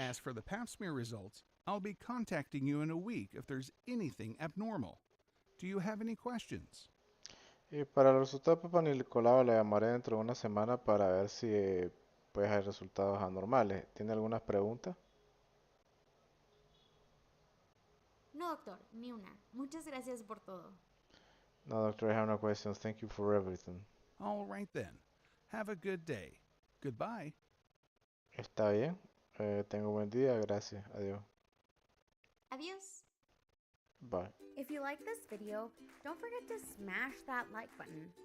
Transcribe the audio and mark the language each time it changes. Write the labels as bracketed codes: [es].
[en] As for the pap smear results, I'll be contacting you in a week if there's anything abnormal. Do you have any questions? [es] Y para el resultado de Papa Nicolau le llamaré dentro de una semana para ver si pues hay resultados anormales. ¿Tiene algunas preguntas? No, doctor, ni una. Muchas gracias por todo. [en] No, doctor, I have no questions. Thank you for everything. All right then. Have a good day. Goodbye. [es] Está bien. Tengo un buen día. Gracias. Adiós. Adiós. [en] Bye. If you like this video, don't forget to smash that like button.